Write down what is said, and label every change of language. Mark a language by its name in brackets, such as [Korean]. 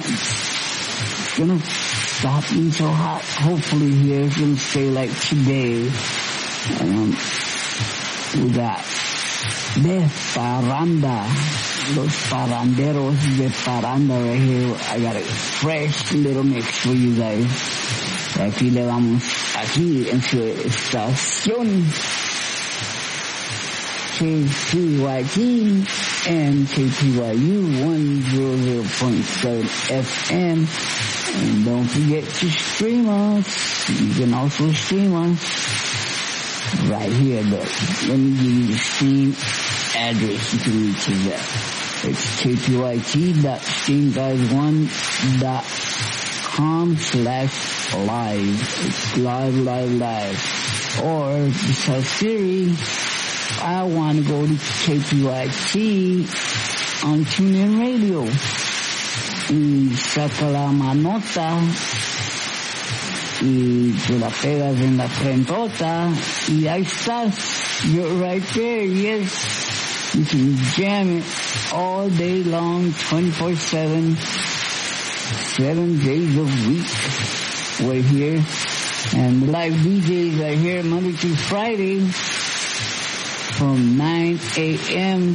[English] It's gonna stop being so hot, hopefully here. It's gonna stay like today. We got De Paranda, Los Paranderos de Paranda right here. I got a fresh little mix for you guys. [Spanish] Aquí le vamos, aquí en su estación. [English] KCYT and KPYU 100.7 FM. And don't forget to stream us. You can also stream us right here, but let me give you the stream address. You can reach us at kpyt.streamguys1.com/live. It's live, live, live. Or just tell Siri, I want to go to KPYT on TuneIn Radio. [Spanish] Y saca la manota y te la pegas en la frentota y ahí estás. [English] You're right there, yes. You can jam it all day long, 24/7, 7 days a week. We're here. And live DJs are here Monday through Friday from 9 a.m.